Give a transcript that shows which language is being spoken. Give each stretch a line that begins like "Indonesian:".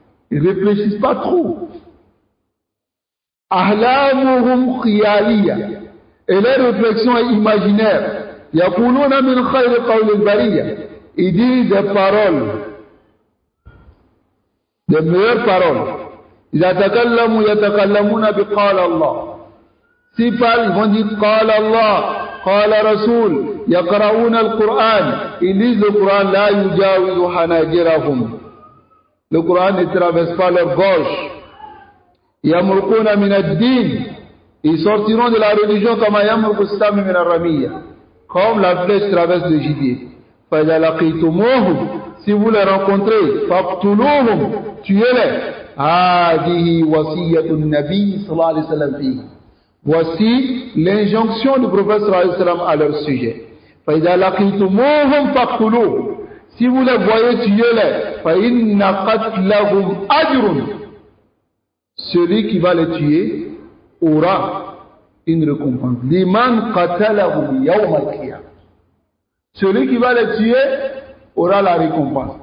French: Ils ne réfléchissent pas trop.
Arabic: Ahlamuhum khiyaliya.
French: Et leur réflexion est imaginaire.
Arabic: Yaquluna min khayri qawlil bariya.
French: Ils disent des paroles, des meilleures paroles.
Arabic: إذا تكلموا يتكلمون بقال الله.
French: S'ils parlent, ils vont dire
Arabic: قال الله, قال رسول. يقرؤون القرآن.
French: Ils lisent le Coran.
Arabic: لا يجاوز حناجرهم.
French: Le Coran ne traverse pas leur gorge.
Arabic: يمرقون من الدين.
French: Ils sortiront de la religion comme
Arabic: يمرق السهم من الرمية.
French: Comme la flèche traverse le gibier.
Arabic: فإذا لقيتموهم.
French: Si vous les rencontrez,
Arabic: فاقتلوهم.
French: Tuez-les.
Arabic: هذه وصية النبي صلى الله عليه وسلم فيه.
French: Voici l'injonction du prophète
Arabic: صلى الله عليه وسلم
French: à leur sujet.
Arabic: فإذا لقيتموهم فاقتلوهم.
French: Si vous les voyez, tuez-les.
Arabic: فإن قتلهم أجر.
French: Celui qui va les tuer aura une récompense.
Arabic: Liman qatalahum yawm al-qiyamah.
French: Celui qui va les tuer aura la récompense.